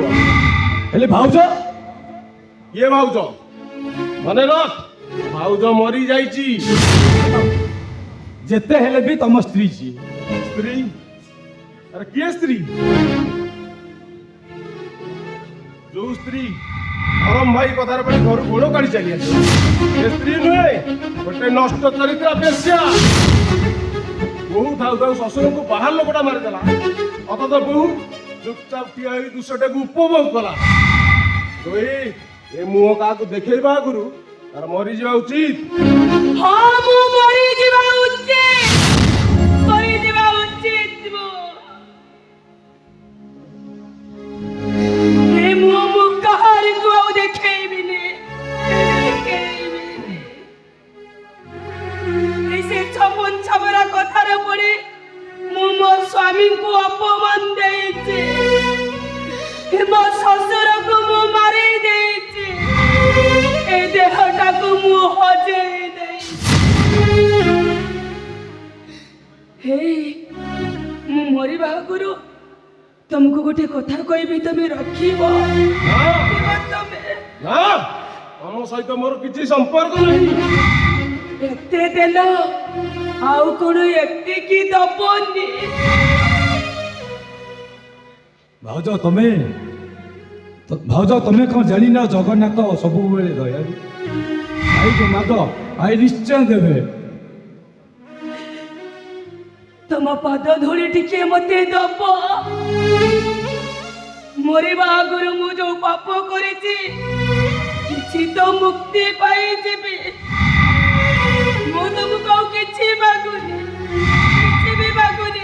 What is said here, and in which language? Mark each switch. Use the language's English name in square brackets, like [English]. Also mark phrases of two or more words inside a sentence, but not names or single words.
[Odia] ହେଲେ ଭାଉଜ ଯେ ଭାଉଜ ମନେ ରଖ, ଭାଉଜ ମରି ଯାଇଛି। ଯେତେ ହେଲେ ବି ତମ ସ୍ତ୍ରୀ ଛି। ସ୍ତ୍ରୀ? ଅରେ କିଏ ସ୍ତ୍ରୀ? ଯୋ ସ୍ତ୍ରୀ ଧରମ ଭାଇ କଥାର ପଡ଼ି ଘର ଗୋଡ଼ କାଢ଼ି ଚାଲି ଆସ ସ୍ତ୍ରୀ ନୁହେଁ, ଗୋଟେ ନଷ୍ଟ ଚରିତ୍ର ବେଶ୍ୟା। ବହୁ ଥାଉ ଥାଉ ଶଶୁର କୁ ବାହାର ଲୋକଟା ମାରିଦେଲା, ଅଥଚ ବହୁ ଚୁପଚାପ ଠିଆ ହୋଇ ଦୁଷ୍ଟା କୁ ଉପଭୋଗ କଲା। ଏ ମୁହଁ କା ଦେଖା ଆଗୁ ତାର ମରି ଯା ଉଚିତ। ହଁ ମୁଁ ମରି ଯିବା ଉଚିତ, ମରି ଯିବା ଉଚିତ। ଏ ମୁହଁ ମୁଁ କାହାର କୁ ଆଉ ଦେଖେଇବିନି, ଏସେ ଛପନ ଛବରା କଥାର ପଡ଼େ ମୁଁ ମୋ ସ୍ୱାମୀ କୁ ଅପମାନ ଦେଇଛି, ମୋ ଶଶୁର କୁ ମୁଁ ମାରି ଦେଇଛି, ଏ ଦେହଟା କୁ ମୁଁ ହଜେଇ ଦେଇଛି। ହେ ମୁଁ ମରିବା ଆଗରୁ ତୁମକୁ ଗୋଟେ କଥା କହିବି, ତମେ ରଖିବ? तमे ନା ହମ ସହିତ ମୋର କିଛି ସମ୍ପର୍କ ନାହିଁ। ଏତେ ଦେଲ ଆଉ କଣ ଏତେ କି ଦବନି? ଭାଉଜ ତମେ କଣ ଜାଣି ନା ଜଗନ୍ନାଥ ସବୁ ବେଳେ ଦୟାଳୁ ଭାଇ ଯୋ ମାଗ ଭାଇ ନିଶ୍ଚୟ ଦେବେ। ତମ ପାଦ ଧୂଳି ଟିକେ ମତେ ଦବ। ମରିବା ଆଗରୁ ମୁଁ ଯୋଉ ପାପ କରିଛି କିଛି ତ ମୁକ୍ତି ପାଇଯିବି। ମୁଁ ତମକୁ ଆଉ କିଛି ମାଗୁନି, କିଛି ବି ମାଗୁନି।